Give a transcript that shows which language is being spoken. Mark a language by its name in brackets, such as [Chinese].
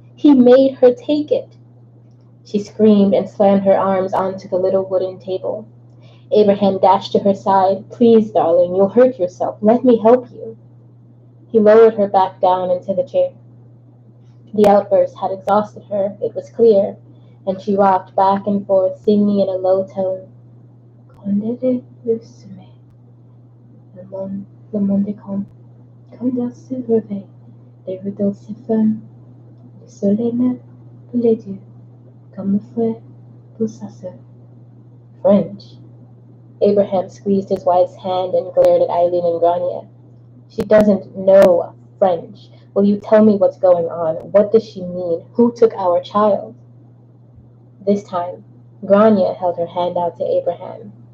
[English] He made her take it." She screamed and slammed her arms onto the little wooden table. Abraham dashed to her side. "Please, darling, you'll hurt yourself. Let me help you." He lowered her back down into the chair. The outburst had exhausted her, it was clear, and she rocked back and forth, singing in a low tone. [French] "Condamné le sommeil, le monde est comme dans ce réveil, les rideaux se ferment, le soleil meurt pour les dieux, comme le frère pour sa sœur." [English] French. Abraham squeezed his wife's hand and glared at Eileen and Grania. "She doesn't know French. Will you tell me what's going on? What does she mean? Who took our child?" This time, Grania held her hand out to Abraham.